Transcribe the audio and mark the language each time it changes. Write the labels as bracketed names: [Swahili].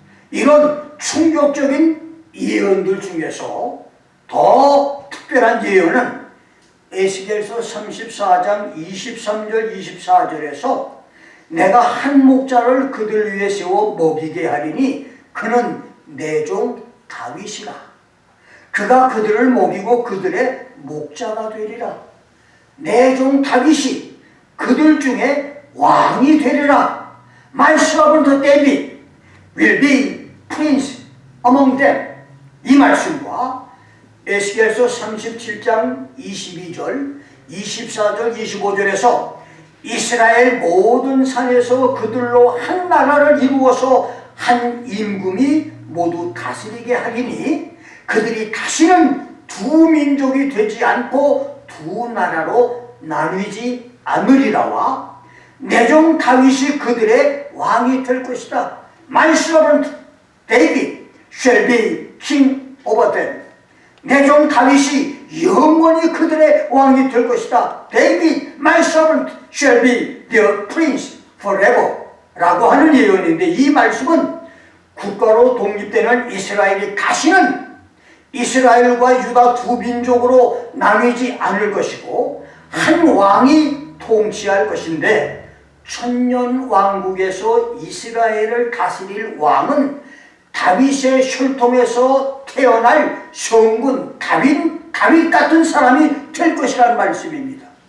[Korean] 이런 충격적인 예언들 중에서 더 특별한 예언은 에스겔서 34장 23절 24절에서 내가 한 목자를 그들 위에 세워 먹이게 하리니 그는 내 종 다윗이라. 그가 그들을 먹이고 그들의 목자가 되리라. 내 종 다윗이 그들 중에 왕이 되리라. [English] My servant David will be prince among them. [Korean] 이 말씀과 에스겔서 37장 22절, 24절, 25절에서 이스라엘 모든 산에서 그들로 한 나라를 이루어서 한 임금이 모두 다스리게 하리니 그들이 다시는 두 민족이 되지 않고 두 나라로 나뉘지 않으리라와 내 종 다윗이 그들의 왕이 될 것이다. [English] My servant David shall be king over them. [Korean] 내 종 다윗이 영원히 그들의 왕이 될 것이다. [English] David, my servant, shall be their prince forever. [Korean] 라고 하는 예언인데, 이 말씀은 국가로 독립되는 이스라엘이 다시는 이스라엘과 유다 두 민족으로 나뉘지 않을 것이고 한 왕이 통치할 것인데, 천년 왕국에서 이스라엘을 다스릴 왕은 다윗의 혈통에서 태어날 성군 다윗 같은 사람이 될 것이라는 말씀입니다.